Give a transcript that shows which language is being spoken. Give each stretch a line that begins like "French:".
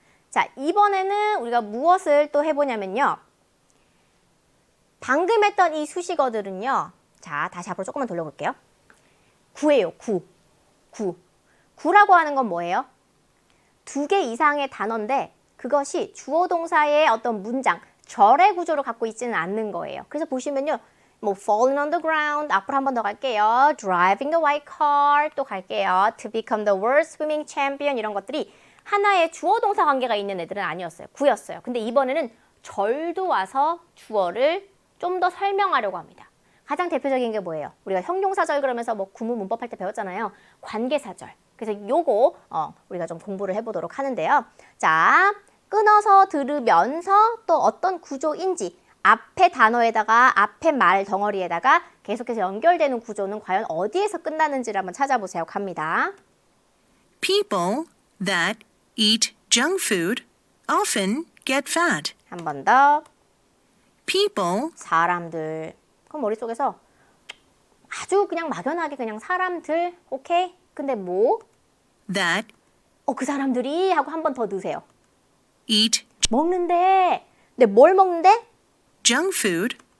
Korean: 자, 이번에는 우리가 무엇을 또 해보냐면요, 방금 했던 이 수식어들은요, 자, 다시 앞으로 조금만 돌려볼게요. 구예요, 구. 구라고 하는 건 뭐예요? 2개 이상의 단어인데 그것이 주어 동사의 어떤 문장, 절의 구조를 갖고 있지는 않는 거예요. 그래서 보시면요, 뭐
English: falling on the ground,
Korean: 앞으로 한 번 더 갈게요.
English: driving the white car,
Korean: 또 갈게요.
English: to become the world swimming champion,
Korean: 이런 것들이 하나의 주어 동사 관계가 있는 애들은 아니었어요. 구였어요. 근데 이번에는 절도 와서 주어를 좀 더 설명하려고 합니다. 가장 대표적인 게 뭐예요? 우리가 형용사절 그러면서 뭐 구문 문법 할 때 배웠잖아요. 관계사절. 그래서 요거 우리가 좀 공부를 해보도록 하는데요. 자, 끊어서 들으면서 또 어떤 구조인지, 앞에 단어에다가 앞에 말 덩어리에다가 계속해서 연결되는 구조는 과연 어디에서 끝나는지를 한번 찾아보세요. 갑니다.
English: People that eat junk food often get fat.
Korean: 한 번 더.
English: People
Korean: 사람들. 그럼 머릿속에서 아주 그냥 막연하게 그냥 사람들, 오케이? 근데 뭐?
English: that
Korean: 그 사람들이 하고 한 번 더 넣으세요.
English: eat
Korean: 먹는데. 근데 뭘 먹는데?
English: junk food